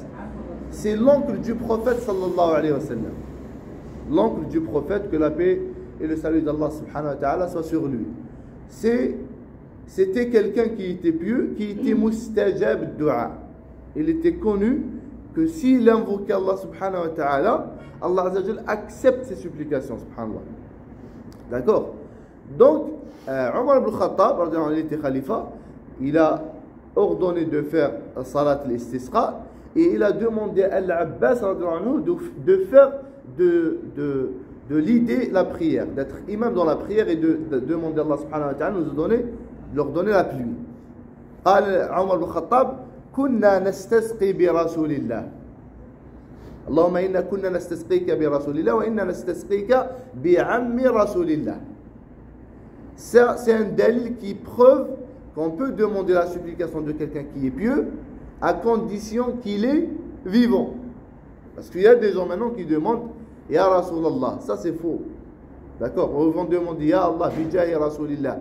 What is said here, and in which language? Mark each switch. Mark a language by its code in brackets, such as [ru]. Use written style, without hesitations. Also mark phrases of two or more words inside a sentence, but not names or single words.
[fr] C'est l'oncle du prophète [ar] صلى الله عليه وسلم. [fr] L'oncle du prophète, que la paix et le salut d'Allah [ar] سبحانه وتعالى [fr] soient sur lui. C'était quelqu'un qui était pieux, qui était [ar] مستجاب الدعاء. [fr] Il était connu que s'il invoquait Allah [ar] سبحانه وتعالى, [fr] Allah [ar] عز وجل [fr] accepte ses supplications, subhanallah. D'accord? Donc, Omar ibn Khattab, il était khalifa, il a ordonné de faire [ar] صلاة الاستسقاء [fr] et il a demandé à l'Abbas de faire de l'idée la prière, d'être imam dans la prière et de demander à Allah [ar] سبحانه وتعالى [fr] de leur donner la pluie. [ar] قال عمر بن الخطاب كنا نستسقي برسول الله اللهم إنا كنا نستسقيك برسول الله وإنا نستسقيك بعم رسول الله. [fr] C'est un dalil qui prouve qu'on peut demander la supplication de quelqu'un qui est pieux à condition qu'il est vivant. Parce qu'il y a des gens maintenant qui demandent [ar] يا رسول الله, [fr] ça c'est faux. D'accord? Ils vont demander [ar] يا الله بجاه رسول الله.